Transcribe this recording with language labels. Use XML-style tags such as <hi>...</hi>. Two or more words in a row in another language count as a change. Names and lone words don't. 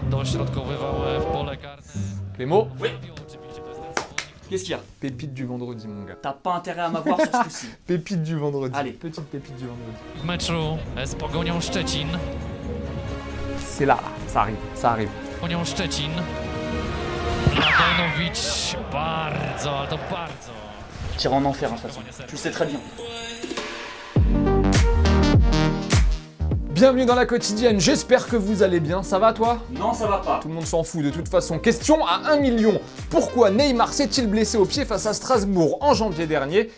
<pl>dośrodkowywał w pole karne.</pl> <fr>Clément, Oui. Qu'est-ce qu'il y a? pépite du vendredi, mon gars. T'as pas intérêt à m'avoir sur ce coup-ci. Pépite du vendredi. Allez. Petite pépite du vendredi.</fr> <pl>W meczu z Pogonią Szczecin.</pl> <fr>C'est là, ça arrive, ça arrive.</fr> <pl>Pogonią Szczecin. Mladenowicz bardzo, ale to bardzo.</pl> <fr>Tire en enfer, hein, de toute façon. Tu le sais très bien. Bienvenue dans la quotidienne, j'espère que vous allez bien, ça va toi? Non, ça va pas. Tout le monde s'en fout de toute façon. Question à 1 million. Pourquoi Neymar s'est-il blessé au pied face à Strasbourg en janvier dernier?</fr>